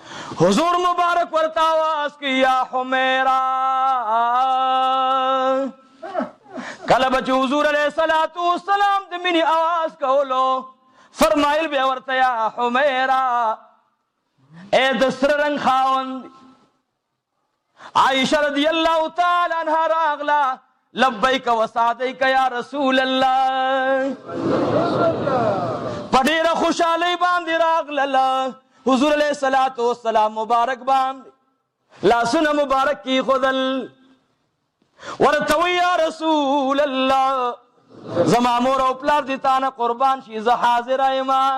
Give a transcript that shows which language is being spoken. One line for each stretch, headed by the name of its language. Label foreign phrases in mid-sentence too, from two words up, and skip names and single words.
Pashto: حضور مبارک ورتا آواز کی یا حمیرہ. کله بچ حضور
Arabic: علیہ الصلوۃ والسلام
Pashto: د منی آواز کولو فرمایل بیا ورته یا حمیرہ اے د سره رنگ خاوند.
Arabic: عائشہ رضی اللہ تعالی عنہ راغلا لبیک و سعدیک یا رسول اللہ.
Pashto: پډیره خوشالی باندې راغلا حضور
Arabic: علیہ الصلوۃ والسلام
Pashto: مبارک باندې لاسونه مبارک کی خودل ورته
Arabic: یا رسول الله
Pashto: زما مور او پلار دي تانه قربان شي زه حاضر یم.